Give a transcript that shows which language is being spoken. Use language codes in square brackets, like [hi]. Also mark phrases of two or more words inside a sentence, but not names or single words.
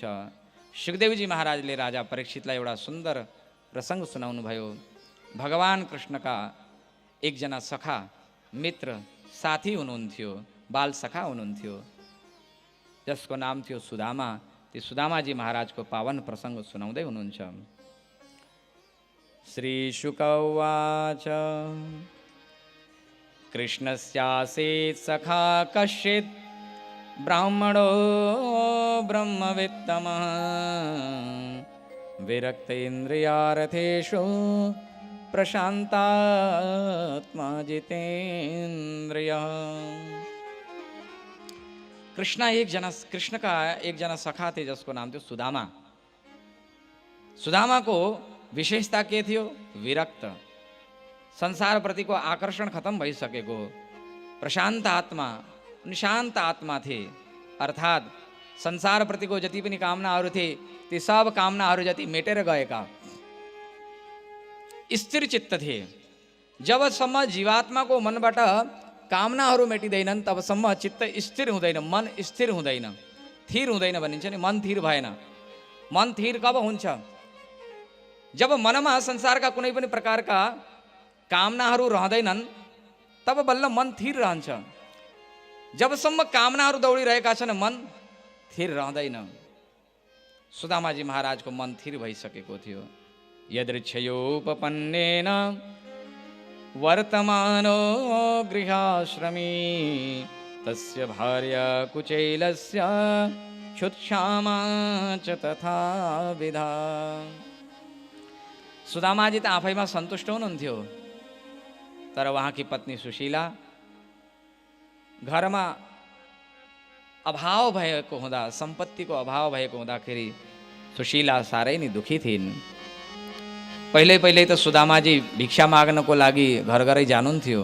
[ne] सुखदेवजी महाराजले राजा परीक्षितलाई एउटा सुन्दर प्रसंग सुनाउनुभयो। भगवान कृष्णका एकजना सखा मित्र साथी हुनुहुन्थ्यो, बाल सखा हुनुहुन्थ्यो, जसको नाम थियो सुदामा। ती सुदामाजी महाराजको पावन प्रसंग सुनाउँदै हुनुहुन्छ। [sa] श्री शुक उवाच कृष्णस्यासीत् सखा कश्चित् ब्राह्मणो ब्रह्मवित्तमः विरक्तेन्द्रियार्थेषु प्रशान्तात्मा जितेन्द्रियः। [ne] कृष्ण का एक जना सखा थे जसको नाम थियो सुदामा। सुदामा को विशेषता के थियो? विरक्त, संसार प्रतिको आकर्षण खत्म भइसकेको, प्रशान्त आत्मा, शान्त आत्मा थे। अर्थात संसार प्रतिको जति पनि कामनाहरू थिए ती सब कामनाहरू जति मेटेर गएका, स्थिर चित्त थिए। जबसम्म जीवात्माको मनबाट कामनाहरू मेटिँदैनन् तबसम्म चित्त स्थिर हुँदैन, मन स्थिर हुँदैन, थिर हुँदैन भनिन्छ नि। मन थिर भएन। मन थिर कब हुन्छ? जब मनमा संसारका कुनै पनि प्रकारका कामनाहरू रहँदैनन् तब बल्ल मन थिर रहन्छ। जबसम्म कामनाहरू दौडिरहेका छन् मन थिर रहँदैन। सुदामाजी महाराजको मन थिर भइसकेको थियो। [sa] यदृच्छयोपपन्नेन वर्तमानो गृहाश्रमी तस्य भार्या कुचैलस्य क्षुत्क्षामा च तथा विधा। [ne] सुदामाजी त आफैमा सन्तुष्ट हुनुहुन्थ्यो, तर उहाँकी पत्नी सुशीला घरमा अभाव भएको हुँदा, सम्पत्तिको अभाव भएको हुँदाखेरि सुशीला साह्रै नै दुखी थिइन्। पहिले त सुदामाजी भिक्षा माग्नको लागि घर घरै जानुहुन्थ्यो।